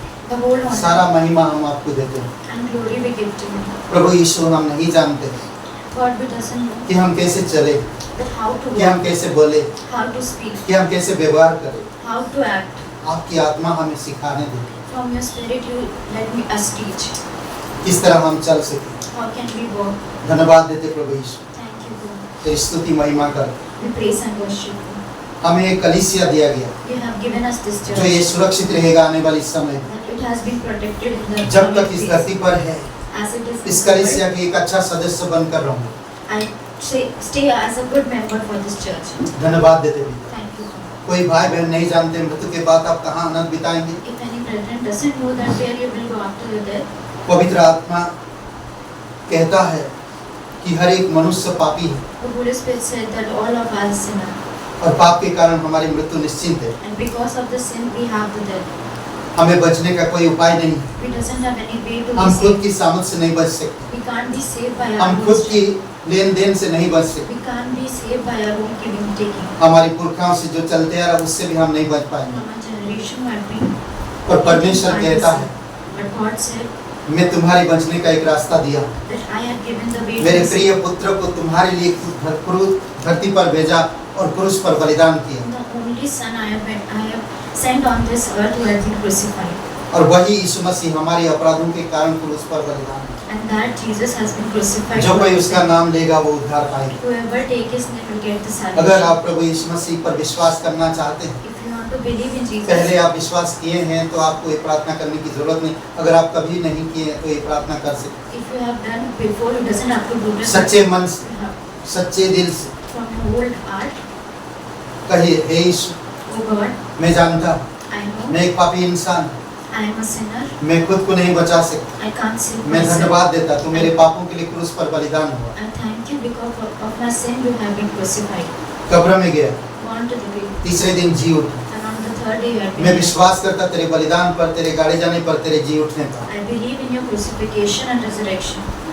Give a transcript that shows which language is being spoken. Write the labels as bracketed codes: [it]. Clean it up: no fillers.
[en] The whole honor [hi] सारा महिमा हम आपको देते हैं। [en] and glory we give to you. [hi] प्रभु यीशु, हम नहीं जानते [en] God, we doesn't know [hi] कि हम कैसे चले, [en] that how to [hi] कि हम [en] walk, [hi] कैसे बोले, [en] how to speak, [hi] कि हम कैसे व्यवहार करें। [en] how to act. [hi] आपकी आत्मा हमें सिखाने दे, [en] From your spirit, you let me us teach. [hi] किस तरह हम चल सके। [en] How can we walk? [hi] धन्यवाद देते प्रभु यीशु, [en] Thank you, God. [hi] तेरी स्तुति महिमा कर। [en] We praise and worship you. [hi] हमें एक कलीसिया दिया गया [en] You have given us this [hi] जो ये [en] church. [hi] सुरक्षित रहेगा आने वाली समय, [en] That it has been protected in the [hi] जब तक [en] coming [hi] इस [en] days. [hi] धरती पर है। [en] As it is [hi] इस [en] in the [hi] कलीसिया [en] world, [hi] के एक अच्छा सदस्य बनकर रहूं। [en] I stay as a good member for this church. [hi] धन्यवाद देते भी। [en] Thank you, God. [hi] कोई भाई बहन नहीं जानते मृत्यु के बाद आप कहाँ अनंत बिताएंगे। [en] If any brethren doesn't know that where you will go after your death, [hi] पवित्र आत्मा कहता है कि हर एक मनुष्य पापी है, [en] the Holy Spirit said that all of us are sinners, [hi] और पाप के कारण हमारी मृत्यु निश्चित है। [en] and because of the sin we have the death. [hi] हमें बचने का कोई उपाय नहीं। [en] We doesn't have any way to be [hi] हम खुद [en] saved. [hi] की सामर्थ से नहीं बच सकते, [en] We can't be saved by our [hi] हम [en] own [hi] खुद की [en] strength. [hi] लेन देन से नहीं बच सकते, [en] We can't be saved by our own giving taking. [hi] हमारी पुरखाओं से जो चलते आ रहा उससे भी हम नहीं बच पाएंगे। [en] From our generation might be. [hi] और परमेश्वर कहता है, [en] But God said [hi] मैं तुम्हारे बचने का एक रास्ता दिया, [en] that I have given the way to [hi] मेरे [en] be [hi] प्रिय [en] saved. [hi] पुत्र को तुम्हारे लिए धरती पर भेजा और क्रूस पर बलिदान किया। [en] The only son I have sent on this earth who has been crucified. [hi] और वही यीशु मसीह हमारे अपराधों के कारण क्रूस पर बलिदान किया। [en] And that Jesus has been crucified. [hi] जो कोई उसका नाम लेगा वो उद्धार पाएगा। [en] Whoever take his name will get the [hi] अगर [en] salvation. [hi] आप प्रभु यीशु मसीह पर विश्वास करना चाहते हैं, [en] If you want to believe in Jesus, [hi] पहले आप विश्वास किए हैं तो आपको ये प्रार्थना करने की जरूरत नहीं। अगर आप कभी नहीं किए हैं तो ये प्रार्थना कर सकते [en] if you have done before, you doesn't have to do [hi] हैं। [en] this. [hi] सच्चे मन से, [en] You have [hi] सच्चे दिल से [en] from your whole heart. [hi] कहिए, हे यीशु, [en] Oh God, [hi] मैं जानता हूँ [en] I know [hi] मैं एक पापी इंसान, [en] I am a sinner. [hi] मैं खुद को नहीं बचा सकता। [en] I can't save [hi] मैं [en] myself. [hi] धन्यवाद देता, तू मेरे पापों के लिए क्रूस पर बलिदान हुआ, [en] I thank you because of my sin you have been crucified. [hi] कब्र में गया, [en] Gone to the grave. [hi] तीसरे दिन जी उठा। [en] And on the third day you have [hi] मैं [en] been. [hi] विश्वास करता तेरे बलिदान पर, तेरे गाड़े जाने पर, तेरे जी उठने पर। [en] I believe in your crucifixion and resurrection.